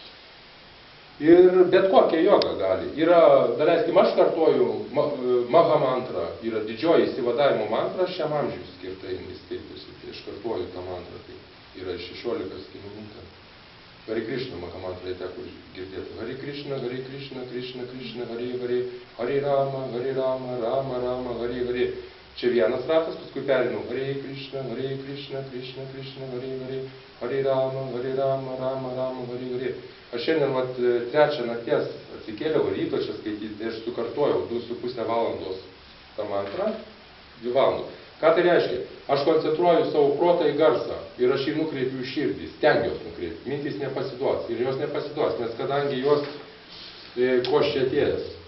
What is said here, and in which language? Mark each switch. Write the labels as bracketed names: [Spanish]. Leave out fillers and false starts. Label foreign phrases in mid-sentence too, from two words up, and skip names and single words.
[Lithuanian] Ir bet kokia joga gali. Yra, daleiskim, aš kartuoju Maha mantrą, yra didžioji įsivadavimo mantra šiam amžiui skirta, jinai skaitosi, tai aš kartuoju tą mantrą, tai yra 16 skiminių. Hare Krishna Maha mantrą teko girdėti. [Sanskrit] Hare Krishna, Krishna, Krishna, Hare Hare, Hare Rama, Rama Rama, Hare Hare. [Lithuanian] Čia vienas ratas, paskui perinu [Sanskrit] Hare Krishna, Krishna, Krishna, Hare Hare, Hare Rama, Rama Rama, Hare Hare. [Lithuanian] Aš šiandien trečią nakties atsikėliau ryto čia skaityti, tai aš sukartojau 2,5 valandos tą mantrą, 2 valandos. Ką tai reiškia? Aš koncentruoju savo protą į garsą ir aš jį nukreipiu į širdį, stengiuosi nukreipti. Mintys nepasiduos ir jos nepasiduos, nes kadangi jos koščiatės.